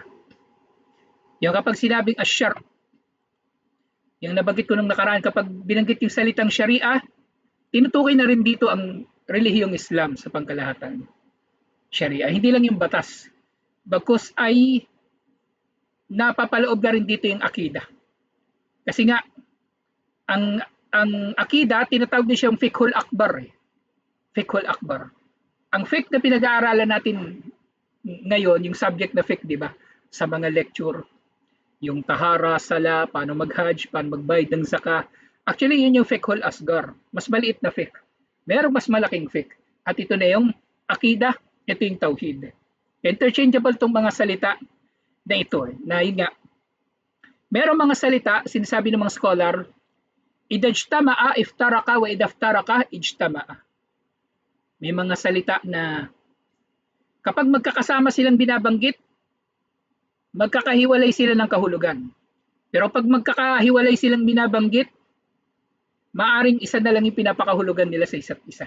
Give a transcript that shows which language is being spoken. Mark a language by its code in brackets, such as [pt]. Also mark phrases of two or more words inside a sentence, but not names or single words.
[tl] Yung kapag sinabing asyar, yung nabanggit ko nung nakaraan, kapag binanggit yung salitang Sharia, tinutukoy na rin dito ang relihiyong Islam sa pangkalahatan. Sharia, hindi lang yung batas. Bagkus ay napapaloob na rin dito yung akida. Kasi nga, ang akida, tinatawag din siyang [ar] الفقه الأكبر. الفقه الأكبر. [tl] Ang fiqh na pinag-aaralan natin ngayon, yung subject na fiqh, di ba? Sa mga lecture, yung tahara, sala, paano mag-hajj, paano magbayad ng zakah. Actually, yun yung [ar] الفقه الأصغر. [tl] Mas maliit na fiqh. Merong mas malaking fiqh. At ito na yung akida, ito yung tauhid. Interchangeable tong mga salita na ito. Na yun nga, merong mga salita, sinasabi ng mga scholar, [ar] إذا اجتمعا افترقا وإذا افترقا اجتمعا. [tl] May mga salita na kapag magkakasama silang binabanggit, magkakahiwalay sila ng kahulugan. Pero pag magkakahiwalay silang binabanggit, maaring isa na lang yung pinapakahulugan nila sa isa't isa.